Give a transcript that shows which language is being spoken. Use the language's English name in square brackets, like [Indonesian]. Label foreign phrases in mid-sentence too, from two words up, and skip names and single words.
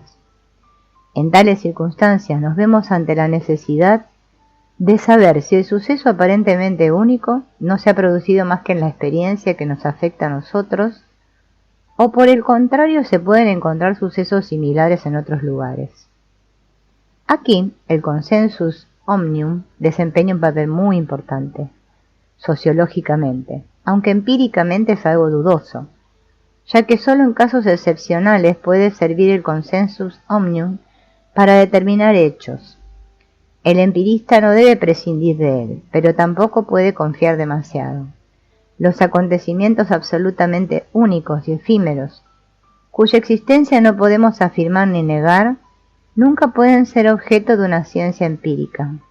[Spanish] En tales circunstancias nos vemos ante la necesidad de saber si el suceso aparentemente único no se ha producido más que en la experiencia que nos afecta a nosotros, o por el contrario se pueden encontrar sucesos similares en otros lugares. Aquí, el [Latin] consensus omnium [Spanish] desempeña un papel muy importante, sociológicamente, aunque empíricamente es algo dudoso, ya que solo en casos excepcionales puede servir el [Latin] consensus omnium [Spanish] para determinar hechos. El empirista no debe prescindir de él, pero tampoco puede confiar demasiado. Los acontecimientos absolutamente únicos y efímeros, cuya existencia no podemos afirmar ni negar, nunca pueden ser objeto de una ciencia empírica.